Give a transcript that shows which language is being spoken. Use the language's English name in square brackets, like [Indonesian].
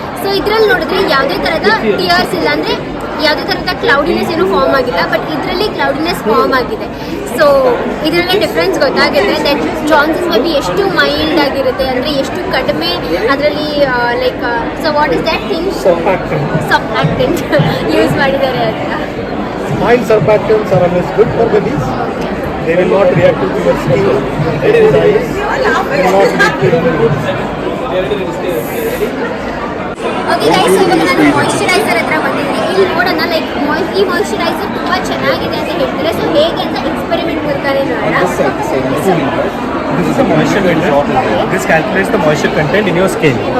[Kannada] So ಇದರಲ್ಲಿ ನೋಡಿದ್ರೆ ಯಾವುದೇ ಥರದ ಟಿಯರ್ಸ್ ಇಲ್ಲ, ಅಂದರೆ ಯಾವುದೇ ಥರದ ಕ್ಲೌಡಿನೆಸ್ ಏನೂ ಫಾರ್ಮ್ ಆಗಿಲ್ಲ. ಬಟ್ ಇದರಲ್ಲಿ ಕ್ಲೌಡಿನೆಸ್ ಫಾರ್ಮ್ ಆಗಿದೆ. ಸೊ ಇದರಲ್ಲಿ ಡಿಫ್ರೆನ್ಸ್ ಗೊತ್ತಾಗುತ್ತೆ ದಟ್ ಜಾನ್ಸನ್ಸ್ ಬೇಬಿ ಎಷ್ಟು ಮೈಲ್ಡ್ ಆಗಿರುತ್ತೆ, ಅಂದರೆ ಎಷ್ಟು ಕಡಿಮೆ ಅದರಲ್ಲಿ like [English] so what is that thing [Kannada] ಸರ್ಫ್ಯಾಕ್ಟೆಂಟ್ use ಮಾಡಿದ್ದಾರೆ ಅಂತ. [English] Mild surfactants are always good for babies. They will not react to your skin. They will not react to your [Kannada] okay guys, ಇವಾಗ ನಾನು ಮಾಯಿಶ್ಚರೈಸರ್ ಹತ್ರ ಬಂದಿದ್ದೀನಿ. ಇಲ್ಲಿ ನೋಡೋಣ ಲೈಕ್ ಈ moisturiser ತುಂಬ ಚೆನ್ನಾಗಿದೆ ಅಂತ ಹೇಳ್ತಾರೆ. ಸೊ ಹೇಗೆ ಅಂತ ಎಕ್ಸ್ಪೆರಿಮೆಂಟ್ ಮಾಡ್ತಾರೆ ನೋಡೋಣ. [English] This is a moisture content. This calculates the moisture content in your skin.